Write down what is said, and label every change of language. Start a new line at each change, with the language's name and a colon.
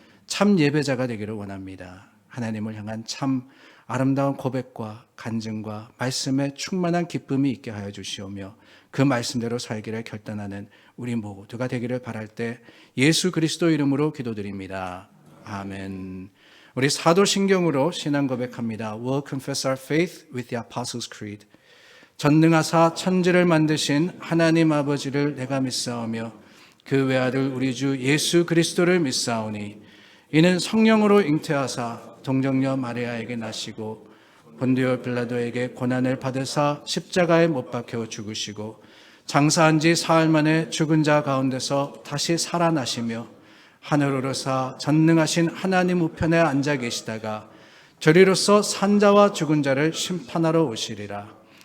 Korean: 참 예배자가 되기를 원합니다. 하나님을 향한 참 아름다운 고백과 간증과 말씀에 충만한 기쁨이 있게 하여 주시오며 그 말씀대로 살기를 결단하는 우리 모두가 되기를 바랄 때 예수 그리스도 이름으로 기도드립니다. 아멘. 우리 사도신경으로 신앙 고백합니다.
English: We'll confess our faith with the Apostles' Creed.
Korean: 전능하사 천지를 만드신 하나님 아버지를 내가 믿사오며 그 외아들 우리 주 예수 그리스도를 믿사오니 이는 성령으로 잉태하사 동정녀 마리아에게 나시고 본디오 빌라도에게 고난을 받으사 십자가에 못 박혀 죽으시고 장사한 지 사흘 만에 죽은 자 가운데서 다시 살아나시며 하늘로서 전능하신 하나님 우편에 앉아 계시다가 저리로서 산자와 죽은 자를 심판하러 오시리라.